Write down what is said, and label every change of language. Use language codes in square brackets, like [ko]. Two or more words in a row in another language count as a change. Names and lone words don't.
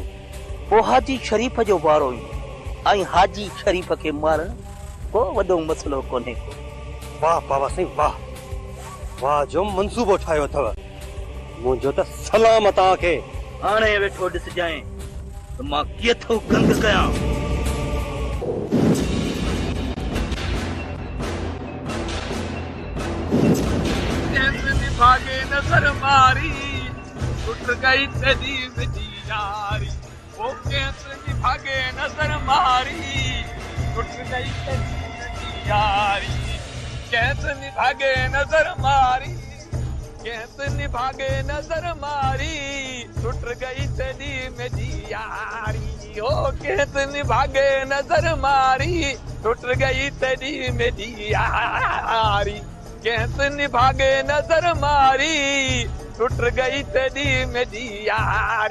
[sd] पोइ हाजी शरीफ़ जो वारो ईंदो ऐं हाजी शरीफ़ खे मारण को वॾो मसइलो कोन्हे को। वाह बाबा साईं वाह, वाह जो मंसूबो ठाहियो अथव। मुंहिंजो त सलाम तव्हांखे। हाणे वेठो ॾिसजांइ त मां केतिरो गंद कयां। [hi] भागे नजर मारी उठ गई तेरी मेरी यारी, वो कैसे भागे नजर मारी उठ गई तेरी मेरी यारी, कैसे निभागे नजर मारी, कैसे निभागे नजर मारी उठ गई तेरी मेरी यारी, ओ कैसे निभागे नजर मारी उठ गई तेरी मेरी यारी, कैसे निभागे नजर मारी टूट गई तेरी मेरी यारी।